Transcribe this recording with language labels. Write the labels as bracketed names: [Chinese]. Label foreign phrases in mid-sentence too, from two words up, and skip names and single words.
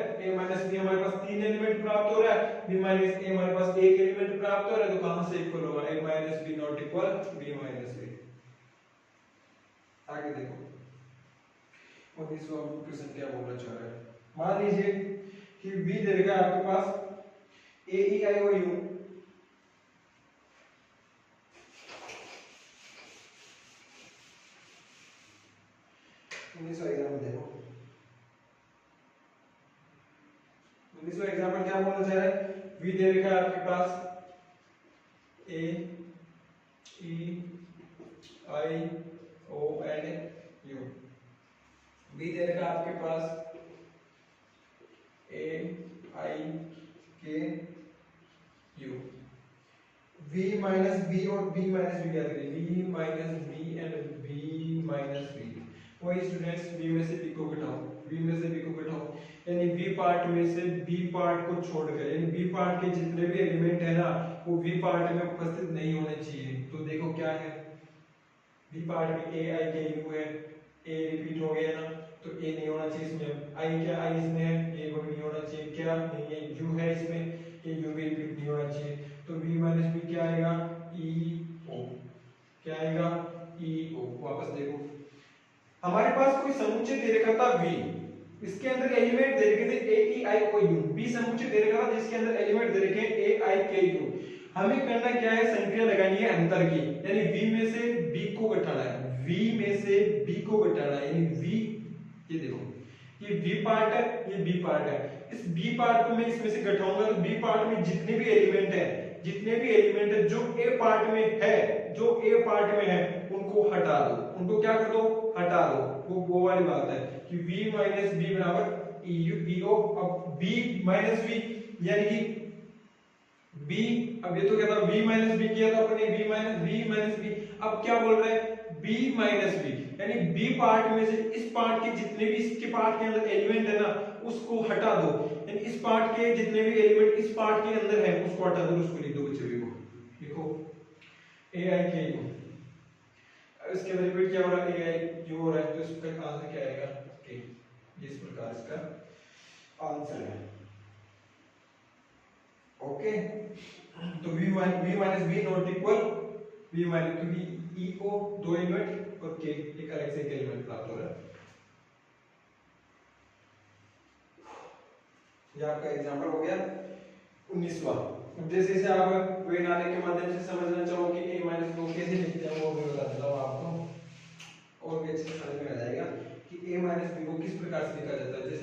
[Hindi] a माइनस b हमारे पास 3 एलिमेंट प्राप्त हो रहा है b माइनस a हमारे पास 1 एलिमेंट प्राप्त हो रहा है तो कहां से इक्वल होगा a माइनस b [English] not equal [Hindi] b माइनस a। आगे देखो 19वां क्वेश्चन क्या बोलना चाह रहा है। मान लीजिए कि b दे रखा है आपके पास a e i o u 19वां एग्जांपल देखो 19वां एग्जांपल क्या बोलना चाह रहा है v दे रखा है आपके पास a e i o and u। b दे रखा है आपके पास a i k u। v माइनस b और b माइनस b याद करिए v माइनस b एंड b माइनस b। वही स्टूडेंट्स b में से b को घटाओ b में से b को घटाओ यानी b पार्ट में से b पार्ट को छोड़कर यानी b पार्ट के जितने भी एलिमेंट है ना वो b पार्ट में उपस्थित नहीं होने चाहिए। तो देखो क्या है b पार्ट में a i k u है a रिपीट हो गया ना तो a नहीं होना चाहिए इसमें। i क्या i इसमें है a को भी नहीं होना चाहिए। क्या नहीं है u है इसमें ये u भी रिपीट नहीं होना चाहिए। तो v माइनस b क्या आएगा e o क्या आएगा e o। वापस देखो हमारे पास कोई समुच्चय दे रखा था v इसके अंदर एलिमेंट दे रखे थे a e i o u। b समुच्चय दे रखा था जिसके अंदर एलिमेंट दे रखे हैं a i k u। हमें करना क्या है संक्रिया लगानी है अंतर की यानी v में से b को घटाना है v में से b को घटाना है यानी v ये देखो ये b पार्ट है ये b पार्ट है। इस b पार्ट को मैं इसमें से घटाऊंगा तो b पार्ट में जितने भी एलिमेंट है जो a पार्ट में है उनको हटा दो उनको क्या कर दो हटा दो। वो वाली बात है कि v माइनस b बराबर e o। अब b माइनस v यानी कि b अब ये तो क्या था v माइनस b किया था अपने v माइनस b। अब क्या बोल रहे हैं b माइनस b यानी b पार्ट में से इस पार्ट के जितने भी इसके पार्ट के अंदर एलिमेंट है ना उसको हटा दो यानी इस पार्ट के जितने भी एलिमेंट इस पार्ट के अंदर है उसको हटा दो उसको लिख दो बच्चों को लिखो a i k u। इसके बाद रिपीट क्या हो रहा है a i u हो रहा है तो इसका आंसर क्या आएगा k। इस प्रकार इसका आंसर है ओके। तो v माइनस b [English] not equal [Hindi] v माइनस क्योंकि e o दो एलिमेंट और k एक अलग से एक एलिमेंट प्राप्त हो रहा है। ये आपका एग्जांपल हो गया 19वां। अब जैसे जैसे आप वे नाले के माध्यम से समझना चाहो कि a माइनस को कैसे लिखते हैं वो भी बता देता हूँ आपको और भी अच्छे से समझ में आ जाएगा कि a माइनस b को किस प्रकार से लिखा जाता है।